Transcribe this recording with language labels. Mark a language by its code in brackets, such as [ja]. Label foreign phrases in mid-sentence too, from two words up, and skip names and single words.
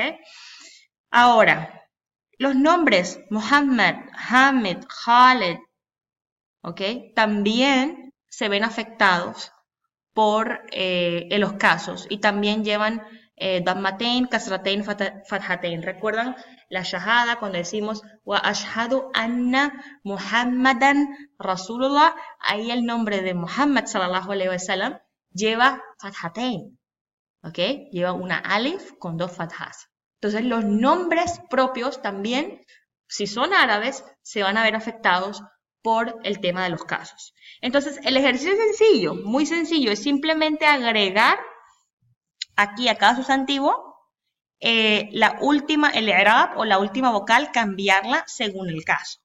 [es] Ahora, los nombres Muhammad, Hamid, Khaled, ¿ok? También se ven afectados por los casos y también llevan [ar] ضمتين كسرتين فتحتين. [es] ¿Recuerdan la shahada cuando decimos [ar] وأشهد أن محمدا رسول الله? [es] Ahí el nombre de Muhammad [ar] صلى الله عليه وسلم [es] lleva fathatain, ¿ok? Lleva una alif con dos fathas. Entonces los nombres propios también, si son árabes, se van a ver afectados por el tema de los casos. Entonces el ejercicio es sencillo, muy sencillo, es simplemente agregar aquí a cada sustantivo el i'rab o la última vocal, cambiarla según el caso.